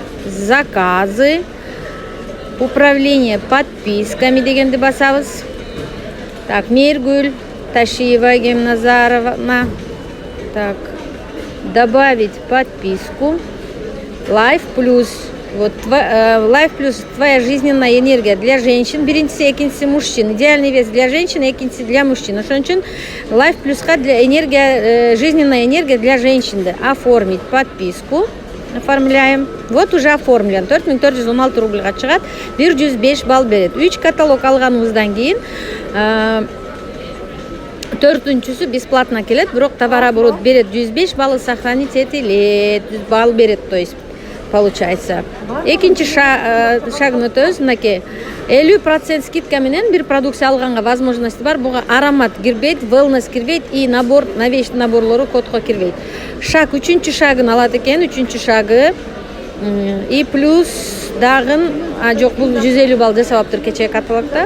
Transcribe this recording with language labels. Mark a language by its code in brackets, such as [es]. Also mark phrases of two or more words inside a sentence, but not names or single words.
[ru] Заказы, управление подписками [ky] дегенди басабыз. [ru] Так, Мээргүл, Ташиева Гемназаровна. Так, добавить подписку. Life Plus. Вот Life Plus твоя жизненная энергия для женщин. [ky] Биринчиси, экинчиси мужчин. [ru] Идеальный вес для женщин, экинчиси для мужчин. [ky] Ошон үчүн [ru] Life Plus для энергия, жизненная энергия для женщин. Оформить подписку. Оформляем. Вот уже оформлен. [ky] 4416 рубльга чыгат. 105 балл берет. 3 каталог алганыбыздан кийин төртүнчүсү бесплатно келет. Бирок товарооборот берет 105 баллы сохранить этилет. Балл берет, [ru] то есть получается. [ky] Экинчи шагын өтөбүз. Мынакей 50% скидка менен бир продукция алганга возможность бар. Буга аромат кирбейт, wellness кирбейт [ru] и набор, новейший [ky] наборлору кодко кирбейт. Шаг үчүнчү шагын алат экен. Үчүнчү шагы и плюс дагын жок, бул 150 балл жасаптыр кечээ каталогда.